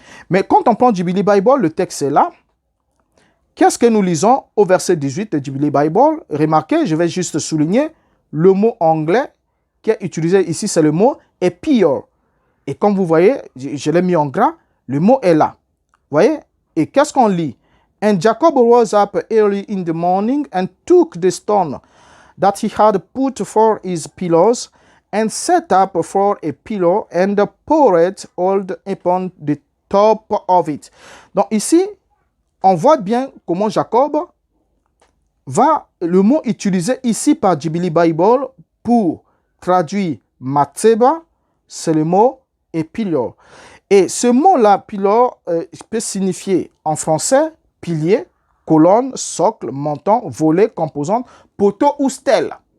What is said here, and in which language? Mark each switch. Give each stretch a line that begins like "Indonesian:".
French: Mais quand on prend Jubilee Bible, le texte est là. Qu'est-ce que nous lisons au verset 18 de Jubilee Bible? Remarquez, je vais juste souligner le mot anglais qui est utilisé ici, c'est le mot epior. Et comme vous voyez, je l'ai mis en gras, le mot est là. Vous voyez? Et qu'est-ce qu'on lit?
English: And Jacob rose up early in the morning and took the stone that he had put for his pillows and set up for a pillow and poured oil upon the top of it.
French: Donc ici, on voit bien comment Jacob va, le mot utilisé ici par Jubilee Bible pour traduire matseba, c'est le mot épilor. Et ce mot-là, pilor, peut signifier en français pilier, colonne, socle, montant, volet, composante, poteau ou stèle.